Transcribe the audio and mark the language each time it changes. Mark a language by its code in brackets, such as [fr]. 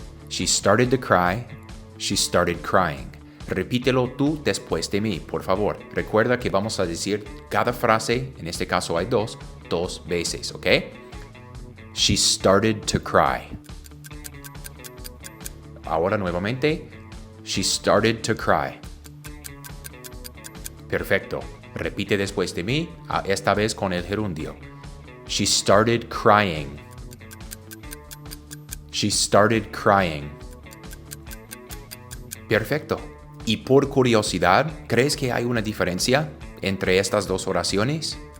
[en] She started to cry, she started crying. [es] Repítelo tú después de mí, por favor. Recuerda que vamos a decir cada frase, en este caso hay 2 veces, ¿ok? [en] She started to cry. [es] Ahora nuevamente, [en] she started to cry. [es] Perfecto. Repite después de mí, esta vez con el gerundio. [en] She started crying. She started crying. [es] Perfecto. Y por curiosidad, ¿crees que hay una diferencia entre estas 2 oraciones?